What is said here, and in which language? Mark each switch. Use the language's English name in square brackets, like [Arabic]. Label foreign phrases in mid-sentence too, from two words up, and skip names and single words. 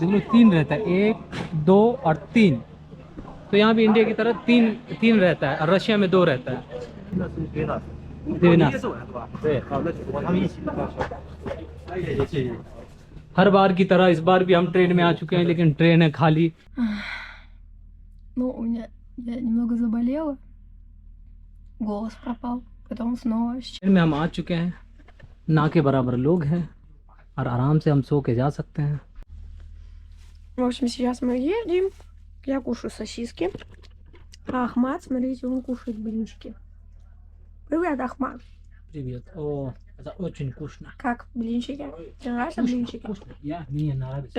[Hindi] देख लो 3 रहता है, 1, 2 और 3। तो यहाँ भी इंडिया की तरह 3 रहता है, और रशिया में 2 रहता है। हर बार की तरह इस बार भी हम ट्रेन में आ चुके हैं, लेकिन ट्रेन है खाली। [Russian] Ну, я немного заболела, голос пропал, потом снова. [Hindi] ट्रेन में हम आ चुके हैं, ना के बराबर लोग हैं और आराम से हम सो के जा सकते हैं। [Russian] В общем, сейчас мы едем. Я кушаю сосиски. А Ахмат, смотрите, он кушает блинчики. Привет, Ахмат. Привет. О, это очень вкусно. Как блинчики? Тебе нравятся блинчики? Вкусно. Мне нравится.